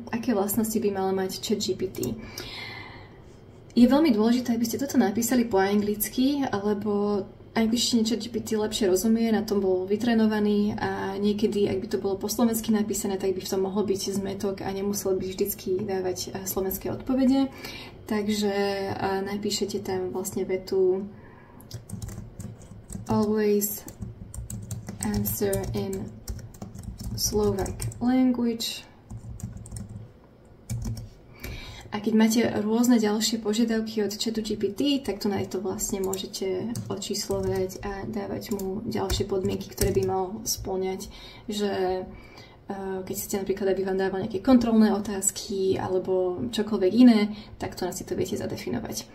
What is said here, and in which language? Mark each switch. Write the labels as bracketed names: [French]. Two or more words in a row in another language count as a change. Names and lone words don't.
[Slovak] Aké vlastnosti by mal mať ChatGPT. Je veľmi dôležité, aby ste toto napísali po anglicky, alebo angličtine ChatGPT lepšie rozumie, na tom bol vytrenovaný a niekedy, ak by to bolo po slovensky napísané, tak by v tom mohol byť zmetok a nemusel by vždycky dávať slovenské odpovede. Takže napíšete tam vlastne vetu [English] always answer in Slovak language. [Slovak] A keď máte rôzne ďalšie požiadavky od ChatGPT, tak to na to vlastne môžete očíslovať a dávať mu ďalšie podmienky, ktoré by mal spĺňať. Že keď chcete napríklad, aby vám dával nejaké kontrolné otázky alebo čokoľvek iné, tak to si to viete zadefinovať.